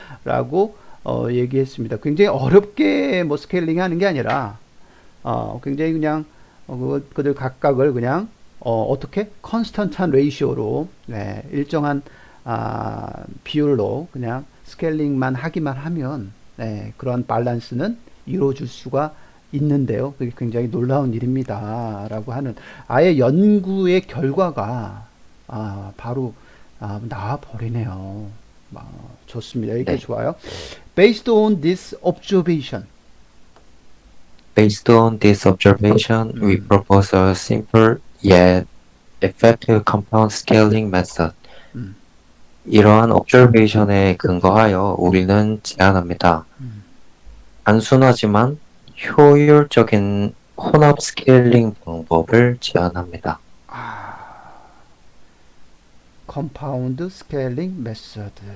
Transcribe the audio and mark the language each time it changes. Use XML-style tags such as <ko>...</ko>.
<ko>라고 얘기했습니다. 굉장히 어렵게 뭐 스케일링 하는 게 아니라 굉장히 그냥 그들 각각을 그냥 어떻게 컨스턴트한 레이시오로 일정한 비율로 그냥 스케일링만 하기만 하면 그런 밸런스는 이루어질 수가 있는데요. 그게 굉장히 놀라운 일입니다. 라고 하는 아예 연구의 결과가 바로 나와 버리네요. 좋습니다. 이게 네. 좋아요.</ko> <en>Based on this observation. Based on this observation, we 음, propose a simple yet effective compound scaling method. 음,</en> <ko>이러한 observation에 근거하여 우리는 제안합니다. 음. 단순하지만 효율적인 혼합 스케일링 방법을 제안합니다.</ko> <en>compound scaling method.</en>